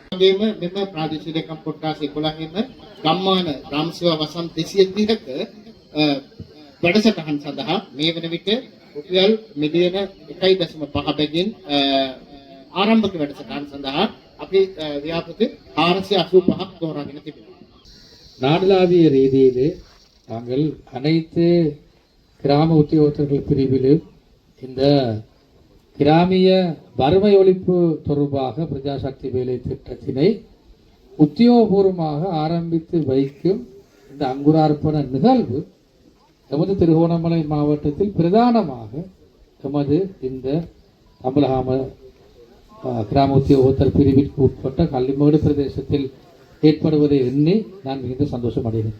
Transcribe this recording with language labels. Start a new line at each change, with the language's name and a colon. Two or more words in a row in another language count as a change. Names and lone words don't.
Sinhala: ඒගොල්ලෝ මෙම ප්‍රාදේශීය ලේකම් කොට්ටාස 11ෙම ගම්මාන ග්‍රාම සේවා වසම් 230ක වැඩසටහන් සඳහා මේ වන විට රුපියල් මිලියන 1.5 බැගින් ආරම්භක වැඩසටහන් සඳහා අපි ව්‍යාපෘති 485ක් තෝරාගෙන තිබෙනවා.
Tamil: நாடளாவிய ரீதியிலே நாங்கள் அனைத்து கிராம உத்தியோகத்தர்கள் பிரிவிலும் இந்த கிராமிய வறுமை ஒழிப்பு தொடர்பாக பிரஜாசக்தி வேலை திட்டத்தினை உத்தியோகபூர்வமாக ஆரம்பித்து வைக்கும் இந்த அங்குரார்ப்பண நிகழ்வு எமது திருகோணமலை மாவட்டத்தில் பிரதானமாக எமது இந்த தம்பலகாம கிராம உத்தியோகத்தர் பிரிவிற்கு உட்பட்ட கள்ளிமேடு பிரதேசத்தில் ஏற்படுவதை எண்ணி நான் மிகுந்த சந்தோஷம் அடைகிறேன்.